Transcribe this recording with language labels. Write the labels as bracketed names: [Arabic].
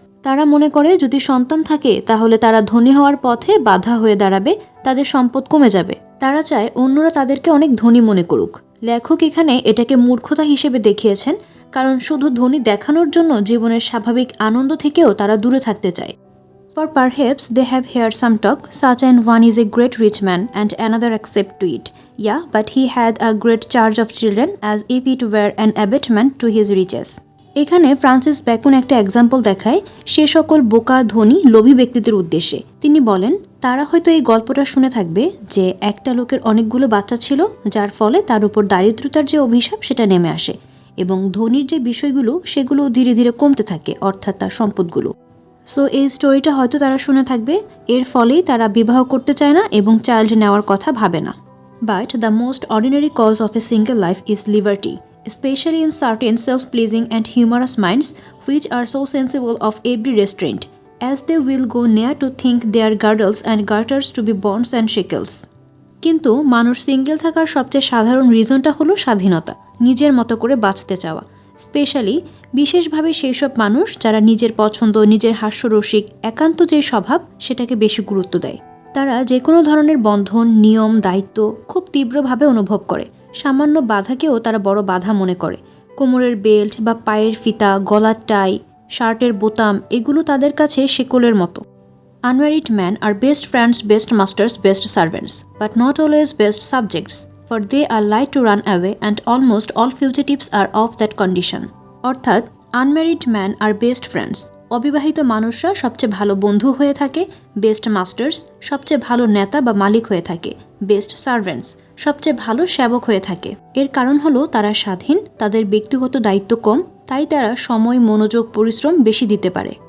[Bangla] তারা মনে করে যদি সন্তান থাকে তাহলে তারা ধনী হওয়ার পথে বাধা হয়ে দাঁড়াবে, তাদের সম্পদ কমে যাবে। তারা চায় অন্যরা তাদেরকে অনেক ধনী মনে করুক। লেখক এখানে এটাকে মূর্খতা হিসেবে দেখিয়েছেন, কারণ শুধু ধনী দেখানোর জন্য জীবনের স্বাভাবিক আনন্দ থেকেও তারা দূরে থাকতে চায়। [English] For perhaps they have heard some talk, such an one is a great rich man and another accept to it. Yeah, but he had a great charge of children as if it were an abatement to his riches. [Bangla] এখানে Francis bacon একটা example দেখায় সে সকল বোকা ধনী লোভী ব্যক্তিদের উদ্দেশ্যে। তিনি বলেন তারা হয়তো এই গল্পটা শুনে থাকবে যে একটা লোকের অনেকগুলো বাচ্চা ছিল, যার ফলে তার উপর দারিদ্রতার যে অভিশাপ সেটা নেমে আসে, এবং ধনীর যে বিষয়গুলো সেগুলো ধীরে ধীরে কমতে থাকে, অর্থাৎ তার সম্পদগুলো। সো এই স্টোরিটা হয়তো তারা শুনে থাকবে, এর ফলেই তারা বিবাহ করতে চায় না এবং চাইল্ড নেওয়ার কথা ভাবে না। [English] But the most ordinary cause of a single life is liberty, especially in certain self-pleasing and humorous minds which are so sensible of every restraint, as they will go near to think their girdles and garters to be bonds and shackles. [Bangla] কিন্তু মানুষ single থাকার সবচেয়ে সাধারণ রিজনটা হলো স্বাধীনতা, নিজের মতো করে বাঁচতে চাওয়া। স্পেশালি বিশেষভাবে সেই সব মানুষ যারা নিজের পছন্দ, নিজের হাস্যরসিক, একান্ত যে স্বভাব সেটাকে বেশি গুরুত্ব দেয়। তারা যে কোনো ধরনের বন্ধন, নিয়ম, দায়িত্ব খুব তীব্রভাবে অনুভব করে। সামান্য বাধাকেও তারা বড় বাধা মনে করে। কোমরের বেল্ট বা পায়ের ফিতা, গলার টাই, শার্টের বোতাম এগুলো তাদের কাছে শেকলের মতো। [English] Unmarried men are best friends, best masters, best servants, but not always best subjects, for they are light to run away and almost all fugitives are of that condition. [Bangla] অর্থাৎ [English] unmarried man আর best friends, [Bangla] অবিবাহিত মানুষরা সবচেয়ে ভালো বন্ধু হয়ে থাকে, best masters সবচেয়ে ভালো নেতা বা মালিক হয়ে থাকে, বেস্ট সার্ভেন্টস সবচেয়ে ভালো সেবক হয়ে থাকে। এর কারণ হলো তারা স্বাধীন, তাদের ব্যক্তিগত দায়িত্ব কম, তাই তারা সময়, মনোযোগ, পরিশ্রম বেশি দিতে পারে।